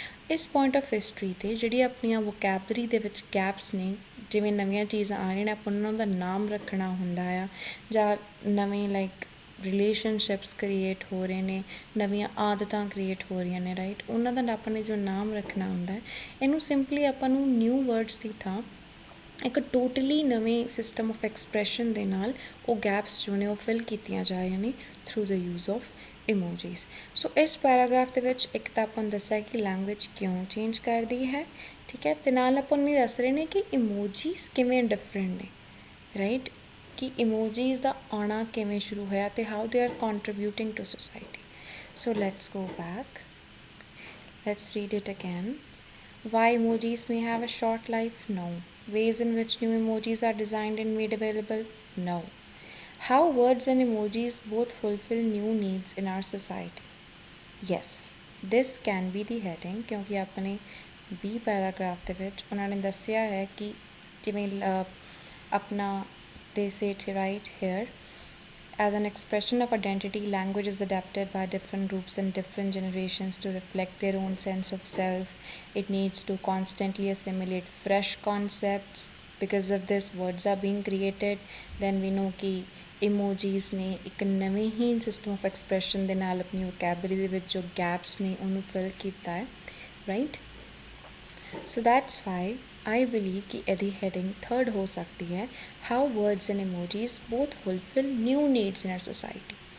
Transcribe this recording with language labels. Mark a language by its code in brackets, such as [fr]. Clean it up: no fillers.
[pa] ਇਸ point of history 'ਤੇ ਜਿਹੜੀ ਆਪਣੀਆਂ ਵੋਕੈਬਲਰੀ ਦੇ ਵਿੱਚ ਗੈਪਸ ਨੇ, ਜਿਵੇਂ ਨਵੀਆਂ ਚੀਜ਼ਾਂ ਆ ਰਹੀਆਂ ਨੇ, ਆਪਾਂ ਉਹਨਾਂ ਦਾ ਨਾਮ ਰੱਖਣਾ ਹੁੰਦਾ ਆ, ਜਾਂ ਨਵੇਂ ਲਾਈਕ ਰਿਲੇਸ਼ਨਸ਼ਿਪਸ ਕ੍ਰੀਏਟ ਹੋ ਰਹੇ ਨੇ, ਨਵੀਆਂ ਆਦਤਾਂ ਕ੍ਰੀਏਟ ਹੋ ਰਹੀਆਂ ਨੇ, ਰਾਈਟ, ਉਹਨਾਂ ਦਾ ਆਪਾਂ ਨੇ ਜੋ ਨਾਮ ਰੱਖਣਾ ਹੁੰਦਾ ਹੈ, ਇਹਨੂੰ ਸਿੰਪਲੀ ਆਪਾਂ ਨੂੰ ਨਿਊ ਵਰਡਸ ਦੀ ਥਾਂ ਇੱਕ ਟੋਟਲੀ ਨਵੇਂ ਸਿਸਟਮ ਆਫ ਐਕਸਪ੍ਰੈਸ਼ਨ ਦੇ ਨਾਲ ਉਹ ਗੈਪਸ ਜੋ ਨੇ ਉਹ ਫਿਲ ਕੀਤੀਆਂ ਜਾ ਰਹੀਆਂ ਨੇ [en] Through the use of emojis. [pa] ਸੋ ਇਸ ਪੈਰਾਗ੍ਰਾਫ ਦੇ ਵਿੱਚ ਇੱਕ ਤਾਂ ਆਪਾਂ ਨੂੰ ਦੱਸਿਆ ਕਿ ਲੈਂਗੁਏਜ ਕਿਉਂ ਚੇਂਜ ਕਰਦੀ ਹੈ, ਠੀਕ ਹੈ, ਅਤੇ ਨਾਲ ਆਪਾਂ ਨੂੰ ਇਹ ਦੱਸ ਰਹੇ ਨੇ ਕਿ ਇਮੋਜੀਜ਼ ਕਿਵੇਂ ਡਿਫਰੈਂਟ ਨੇ, ਰਾਈਟ, ਕਿ ਇਮੋਜੀਜ਼ ਦਾ ਆਉਣਾ ਕਿਵੇਂ ਸ਼ੁਰੂ ਹੋਇਆ ਅਤੇ [en] How they are contributing to society. So let's go back, let's read it again. Why emojis may have a short life? No. Ways in which new emojis are designed and made available? No. How words and emojis both fulfill new needs in our society? Yes. This can be the heading [pa] ਕਿਉਂਕਿ ਆਪਣੇ B paragraph ਦੇ ਵਿੱਚ ਉਹਨਾਂ ਨੇ ਦੱਸਿਆ ਹੈ ਕਿ ਜਿਵੇਂ ਆਪਣਾ [en] they say it right here, as an expression of identity, language is adapted by different groups and different generations to reflect their own sense of self. It needs to constantly assimilate fresh concepts. Because of this, words are being created. Then we know [pa] कि emojis ਨੇ ਇੱਕ ਨਵੇਂ ਹੀ system of expression ਦੇ ਨਾਲ ਆਪਣੀ vocabulary ਦੇ ਵਿੱਚ ਜੋ ਗੈਪਸ ਨੇ ਉਹਨੂੰ ਫਿਲ ਕੀਤਾ ਹੈ, right. [en] so that's why I believe [pa] कि ਇਹਦੀ heading third हो सकती है, [en] how words and emojis both fulfill new needs in our society.